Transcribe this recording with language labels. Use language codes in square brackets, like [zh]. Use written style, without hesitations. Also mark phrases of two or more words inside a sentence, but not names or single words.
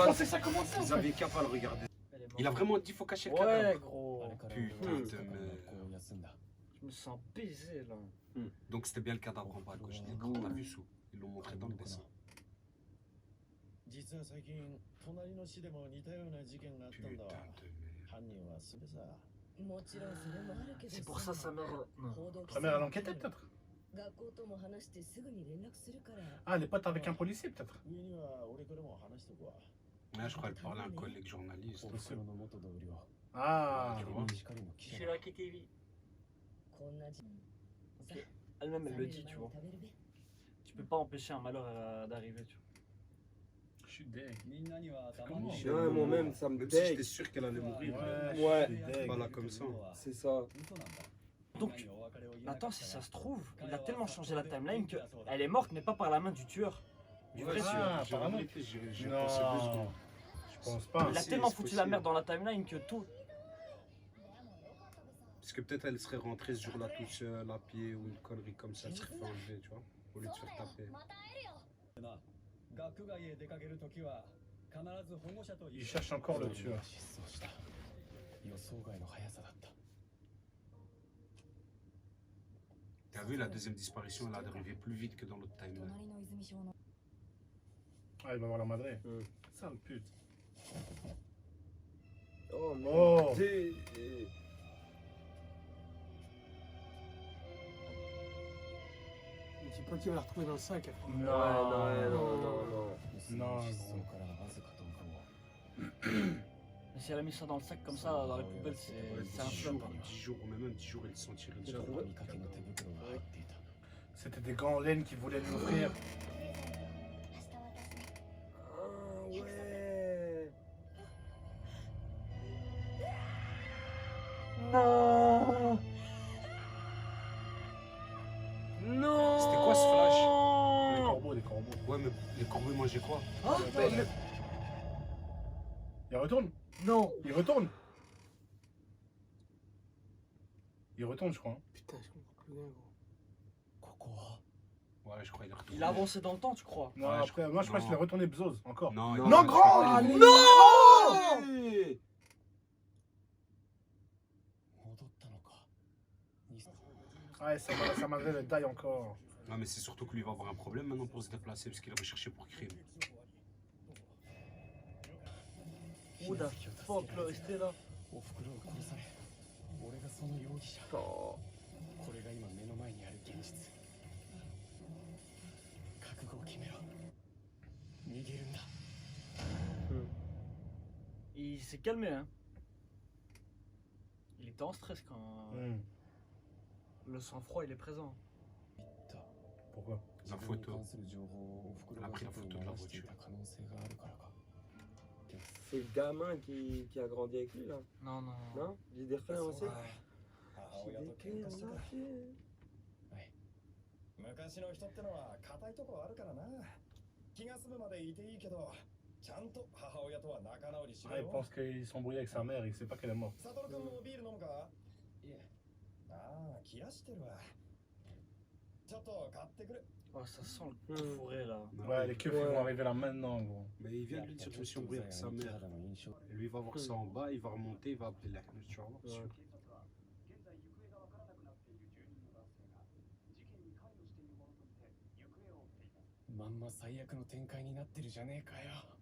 [fr] pensais que ça commençait. en Vous fait. avez qu'à pas le regarder. Elle est morte. Il a vraiment dit faut cacher le Ouais, cadavre. gros. Putain de merde. Je me sens baisé là. Donc c'était bien le cadavre en bas à gauche de l'écran. T'as vu sous? Ils l'ont montré dans le dessin. [ja] 隣の市でも似たような事件があったんだわ。 [fr] Putain de merde. [ja] 犯人はすぐさ。 [fr] C'est pour ça sa mère. Non. Sa mère, elle enquêtait peut-être. Ah, elle est pote avec un policier peut-être. [ja] 上には俺からも話しとくわ。 [fr] Là, je crois qu'elle parlait à un collègue journaliste. [ja] おふくろの元同僚。 [fr] Ah, Tu vois. [ja] 光の記者 [fr] C'est la KKV. Elle-même, elle le dit, tu vois. Tu peux pas empêcher un malheur d'arriver, tu vois. je suis deg. [ja] みんなには [fr] Comment Michel Ouais, moi-même, ça me Même si j'étais dégue. sûr qu'elle allait mourir. Ouais, Ouais. je suis deg. Voilà, comme ça. C'est ça. Donc, attends, si ça se trouve, il a tellement changé la timeline qu'elle est morte, mais pas par la main du tueur. Du vrai Ouais, tueur. Ah, j'ai apparemment. réfléchi, j'ai Non, pensé 2 secondes. je pense pas. Il a si, tellement c'est foutu la possible. merde dans la timeline que tout. Parce que peut-être elle serait rentrée ce jour-là toute seule à pied ou une connerie comme ça, elle serait fait enlever, tu vois, au lieu de se faire taper. [ja] 学外へ出かけるときは必ず保護者と [fr] Il cherche encore le tueur. [ja] 失踪した。予想外の速さだった。 [fr] T'as vu, la deuxième disparition, elle a arrivé plus vite que dans l'autre timeline. Ah, il va voir la madre. Hmm. Sale pute. Oh, Oh. merde. Mais tu penses qu'il va la retrouver dans le sac après. Non, Non, [ja] 失踪からわずか10日後。 [fr] Mais si elle a mis ça dans le sac comme ça, dans la poubelle, Ouais, c'est un 10 flop. jours, 10 jours, mais même 10 jours, ils se sont tirés dessus. [ja] 見かけの手袋が入っていた。 [fr] C'était des gants en laine qu'il voulait lui offrir. Ah, ouais. Non. Non. C'était quoi ce flash? Des corbeaux, des corbeaux. Ouais, mais les corbeaux, ils mangeaient quoi? Ah, Il retourne. non. Il retourne. Il retourne, je crois. hein. Putain, je comprends plus rien, gros. [ja] ここは [fr] Ouais, je crois qu'il est retourné. Il a avancé dans le temps, tu crois? Non, Ouais, après, moi je crois non. qu'il est retourné Bzos encore. Non, Non, Non, grand. Allez. Non. Allez. [ja] 戻ったのか。に [fr] Ouais, ça m'avait le die encore. Non, mais c'est surtout que lui va avoir un problème maintenant pour se déplacer parce qu'il est recherché pour crime. [en] Who the fuck, [fr] là, restez là. [ja] おふくろを殺され、俺がその容疑者。 [fr] Oh. [ja] これが今目の前にある現実。覚悟を決めろ。逃げるんだ。 [fr] Il s'est calmé, hein. Il était en stress quand Hmm. le sang-froid il est présent. [ja] 言った。 [fr] Pourquoi? La photo. Elle a pris la photo de la voiture. C'est le gamin qui a grandi avec lui, là. Non, non. Non? J'ai des frères aussi. Ouais. [ja] 昔の人ってのは硬いとこあるからな。気が済むまでいていいけど、ちゃんと母親とは仲直りしろ [fr] Ah, il [ja] よ。 [fr] pense qu'il s'embrouille avec sa mère, il sait pas qu'elle est morte. [ja] サトル君もビール飲むか？いえ。ああ、気がしてるわ。ちょっと買ってくれ。 [fr] Oh, ça sent le fourré là. Ouais, les keufs ils vont arriver là maintenant, gros. Mais il vient de lui dire que je me suis embrouillé avec sa mère. Et lui, il va voir ça en bas, il va remonter, il va appeler la tu vas voir. Ouais. [ja] まんま最悪の展開になってるじゃねえかよ。